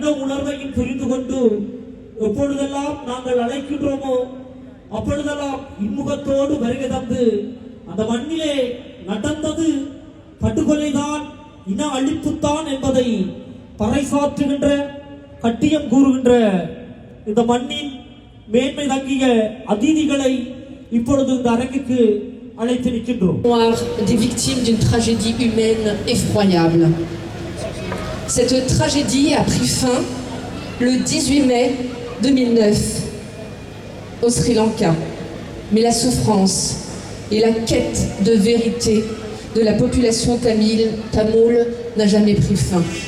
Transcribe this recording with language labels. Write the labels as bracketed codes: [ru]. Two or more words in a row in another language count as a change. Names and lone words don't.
[ta] உணர்வையும் புரிந்து கொண்டு எப்பொழுதெல்லாம் நாங்கள் அழைக்கின்றோமோ அப்பொழுதெல்லாம் இன்முகத்தோடு வருகை தந்து அந்த மண்ணிலே நடந்தது படுகொலைதான், இன அழிப்புத்தான் என்பதை பறைசாற்றுகின்ற கட்டியம் கூறுகின்ற இந்த மண்ணின் மேன்மை தங்கிய அதிதிகளை இப்பொழுது இந்த அரங்குக்கு அழைத்து நிற்கின்றோம். [fr] Des victimes d'une tragédie humaine effroyable. Cette tragédie a pris fin le 18 mai 2009 au Sri Lanka. Mais la souffrance et la quête de vérité de la population tamoule n'a jamais pris fin.